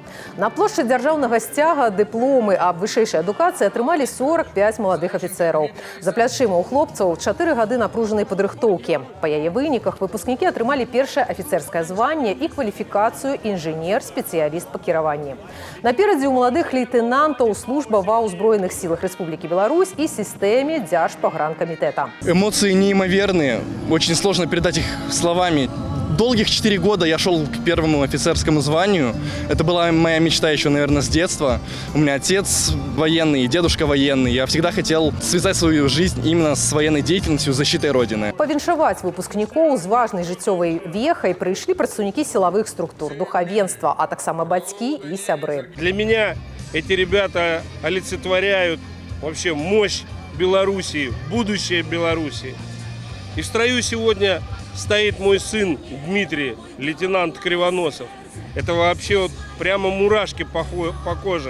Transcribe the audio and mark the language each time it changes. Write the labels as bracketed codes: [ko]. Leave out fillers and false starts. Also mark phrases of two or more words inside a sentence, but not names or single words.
[be] На плошчы дзяржаўнага сцяга дыпломы аб вышэйшай адукацыі атрымалі 45 маладых афіцэраў. За плячыма ў хлопцаў 4 гады напружанай падрыхтоўкі. Па яе выніках выпускнікі атрымалі першае афіцэрскае званне і кваліфікацыю інжынер-спецыяліст па кіраванні. Наперадзе ў маладых лейтэнантаў служба ва ўзброеных сілах Рэспублікі Беларусь [ru] и системе Дзяржпагранкомитета. Эмоции неимоверные, очень сложно передать их словами. Долгих 4 года я шел к первому офицерскому званию. Это была моя мечта еще, наверное, с детства. У меня отец военный, дедушка военный. Я всегда хотел связать свою жизнь именно с военной деятельностью, защитой Родины. [be] Павіншаваць выпускнікоў з важнай жыццёвай вехай прыйшлі прадстаўнікі сілавых структур, духовенства, а таксама бацькі і сябры. [ru] Для меня эти ребята олицетворяют вообще мощь Белоруссии, будущее Белоруссии. И в строю сегодня стоит мой сын Дмитрий, лейтенант Кривоносов. Это вообще вот прямо мурашки по коже.